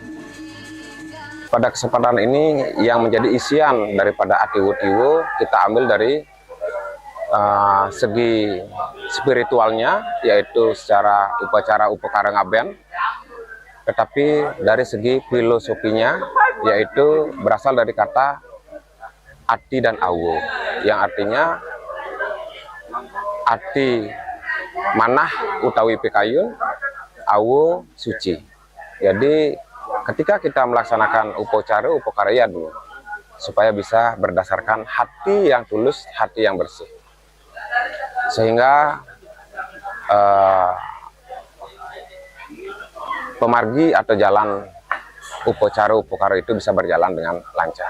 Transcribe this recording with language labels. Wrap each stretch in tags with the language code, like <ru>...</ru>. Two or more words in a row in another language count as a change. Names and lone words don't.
<id>Pada kesempatan ini yang menjadi isian daripada Atiwa-Tiwa kita ambil dari segi spiritualnya, yaitu secara upacara upakara ngaben, tetapi dari segi filosofinya, yaitu berasal dari kata ati dan awo, yang artinya</id> <ban>ati manah utawi pikayun,</ban> <id>awo suci. Jadi ketika kita melaksanakan upacara upakarayadu, supaya bisa berdasarkan hati yang tulus, hati yang bersih, sehingga pemargi atau jalan upacara itu bisa berjalan dengan lancar.</id>